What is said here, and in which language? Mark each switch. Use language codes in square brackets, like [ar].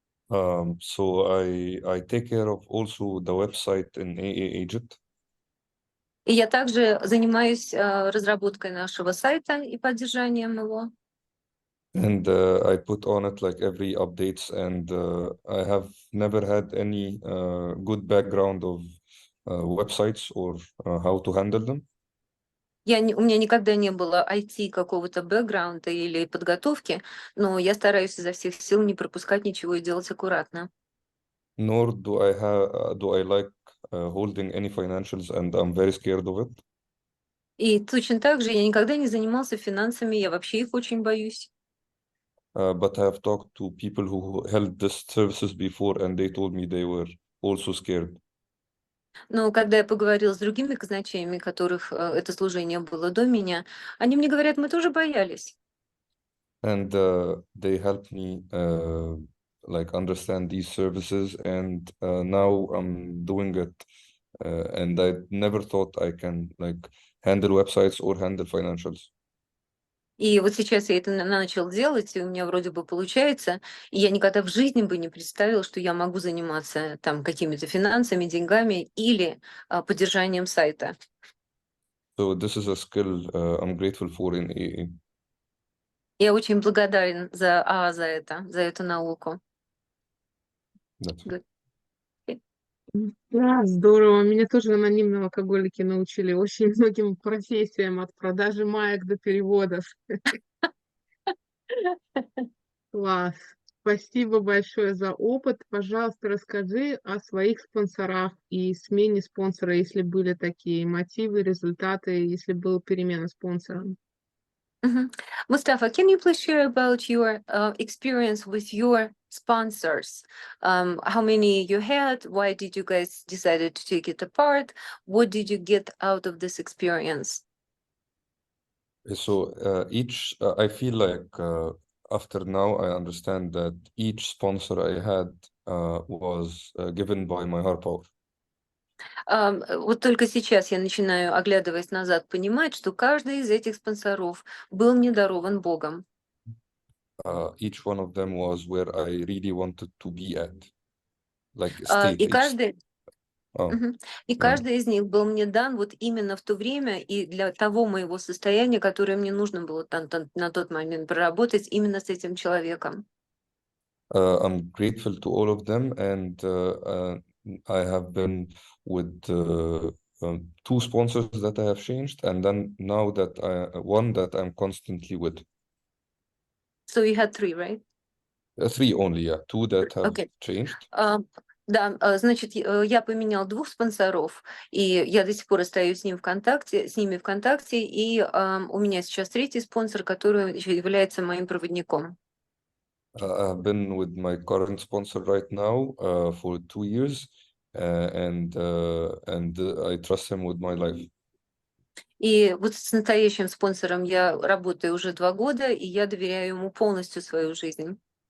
[en] So I take care of also the website in AA Egypt. [ru] И я также занимаюсь разработкой нашего сайта и поддержанием его. [en] And I put on it like every updates, and I have never had any good background of websites or how to handle them. [ru] У меня никогда не было IT какого-то бэкграунда или подготовки, но я стараюсь изо всех сил не пропускать ничего и делать аккуратно. [en] Nor do I like holding any financials, and I'm very scared of it. [ru] И точно так же я никогда не занимался финансами, я вообще их очень боюсь. [en] But I have talked to people who held these services before, and they told me they were also scared. [ru] Но когда я поговорила с другими казначеями, которых это служение было до меня, они мне говорят, мы тоже боялись. [en] And they helped me like understand these services, and now I'm doing it. And I never thought I can like handle websites or handle financials. [ru] И вот сейчас я это начал делать, и у меня вроде бы получается. И я никогда в жизни бы не представила, что я могу заниматься там какими-то финансами, деньгами или поддержанием сайта. [en] So this is a skill I'm grateful for in AA. [ru] Я очень благодарен за эту науку. [en] That's Good. [ru] Да, здорово. Меня тоже анонимные алкоголики научили очень многим профессиям, от продажи маек до переводов. Класс. Спасибо большое за опыт. Пожалуйста, расскажи о своих спонсорах и смене спонсора, если были такие мотивы, результаты, если была перемена спонсора. [en] Mustafa, can you please share about your experience with your sponsors? How many you had? Why did you guys decided to take it apart? What did you get out of this experience? so I feel like after now I understand that each sponsor I had was given by my higher power. [ru] Вот только сейчас я начинаю, оглядываясь назад, понимать, что каждый из этих спонсоров был мне дарован Богом. [en] Each one of them was where I really wanted to be at. Like [ru] И [en] state. [ru] каждый, [en] Oh, [ru] и каждый из них был мне дан вот именно в то время и для того моего состояния, которое мне нужно было на тот момент проработать именно с этим человеком. [en] I'm grateful to all of them, and I have been with two sponsors that I have changed, and then now that one that I'm constantly with. So you had three, right? Three only, yeah. Two that have Okay. changed. [ru] Да, значит, я поменял 2 спонсоров, и я до сих пор остаюсь с ними в контакте, и у меня сейчас 3-й спонсор, который еще является моим проводником. [en] I've been with my current sponsor right now for 2 years, and I trust him with my life. [ru] И вот с настоящим спонсором я работаю уже 2 года, и я доверяю ему полностью свою жизнь.